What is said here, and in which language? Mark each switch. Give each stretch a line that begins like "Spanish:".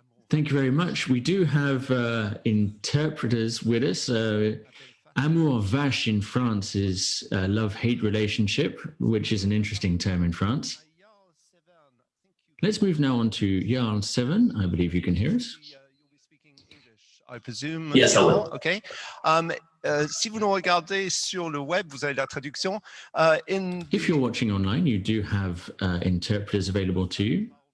English: Thank you very much. We do have interpreters with us. Amour vache in France is a love-hate relationship, which is an interesting term in France. Let's move now on to Jarl 7. I believe you can hear us. I presume. Yes, I will. Okay.
French: Si vous nous regardez sur le web, vous avez la traduction.
English: If you're watching online, you do have interpreters available to you.